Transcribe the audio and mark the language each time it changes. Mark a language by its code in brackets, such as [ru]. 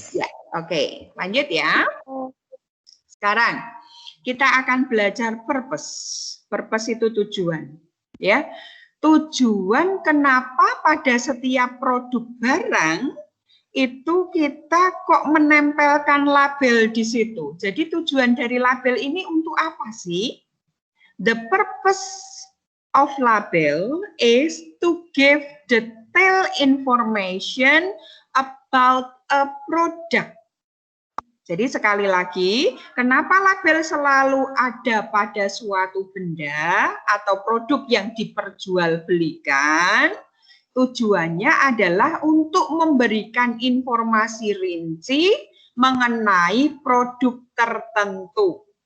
[id] Ya, oke, lanjut ya. Sekarang kita akan belajar purpose. Purpose itu tujuan, ya. Tujuan kenapa pada setiap produk barang itu kita kok menempelkan label di situ. Jadi tujuan dari label ini untuk apa sih? [en] The purpose of label is to give detailed information about a product. [id] Jadi sekali lagi, kenapa label selalu ada pada suatu benda atau produk yang diperjualbelikan? Tujuannya adalah untuk memberikan informasi rinci mengenai produk tertentu.